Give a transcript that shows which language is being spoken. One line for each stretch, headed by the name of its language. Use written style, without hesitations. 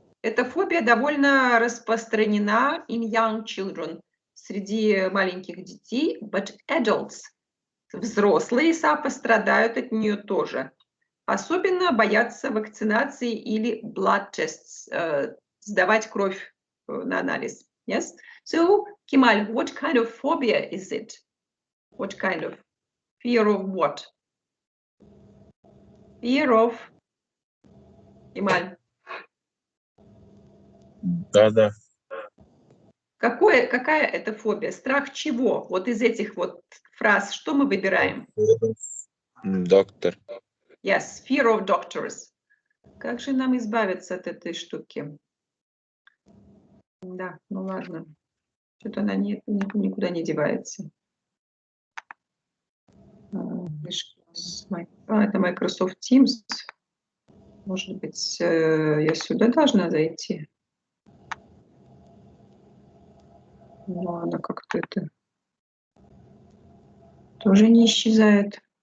Russian: Эта фобия довольно распространена
English: in young children,
Russian: среди маленьких детей,
English: but adults,
Russian: взрослые, пострадают от нее тоже. Особенно боятся вакцинации или
English: blood tests,
Russian: сдавать кровь на анализ.
English: Yes. So, Kemal, what kind of phobia is it? What kind of fear of what? Fear of Kemal.
Russian: Да-да. Какая это фобия? Страх чего? Вот из этих вот фраз что мы выбираем? Доктор.
English: Yes, fear of doctors.
Russian: Как же нам избавиться от этой штуки? Да, ну ладно. Что-то она никуда не девается. Это Microsoft Teams. Может быть, я сюда должна зайти? Но она как-то это тоже не исчезает.